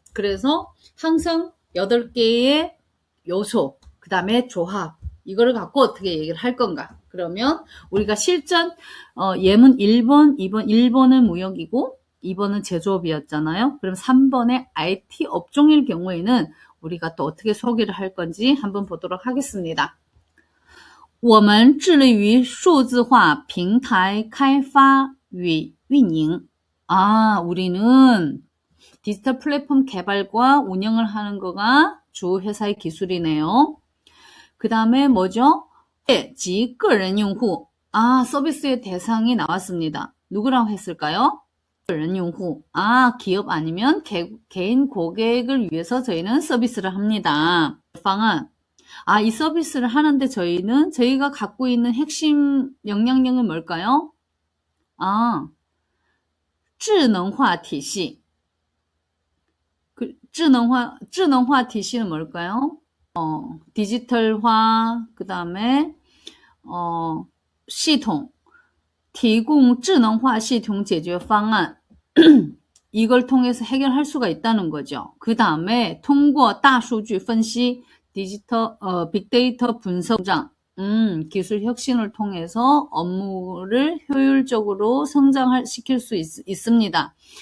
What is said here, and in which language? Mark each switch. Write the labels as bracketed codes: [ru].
[ko] 그래서 항상 8개의 요소, 그 다음에 조합, 이거를 갖고 어떻게 얘기를 할 건가. 그러면 우리가 실전 예문 1번, 2번, 1번은 무역이고 2번은 제조업이었잖아요. 그럼 3번의 IT 업종일 경우에는 우리가 또 어떻게 소개를 할 건지 한번 보도록 하겠습니다. [zh] 我们致力于数字化平台开发与运营. [ko] 우리는 디지털 플랫폼 개발과 운영을 하는 거가 주 회사의 기술이네요. 그 다음에 뭐죠? 지 个人用户. 서비스의 대상이 나왔습니다. 누구라고 했을까요? 个人用户. 기업 아니면 개인 고객을 위해서 저희는 서비스를 합니다. 방안. 이 서비스를 하는데 저희가 갖고 있는 핵심 역량력은 뭘까요? [zh] 智能化体系. [ko] 智能化体系 는 뭘까요? [zh] 디지털화, 그 다음에, 系统, 提供智能化系统解决方案. [ko] 이걸 통해서 해결할 수가 있다는 거죠. 그 다음에, 通过大数据分析, 빅데이터 분석장, 기술 혁신을 통해서 업무를 효율적으로 성장시킬 수 있습니다.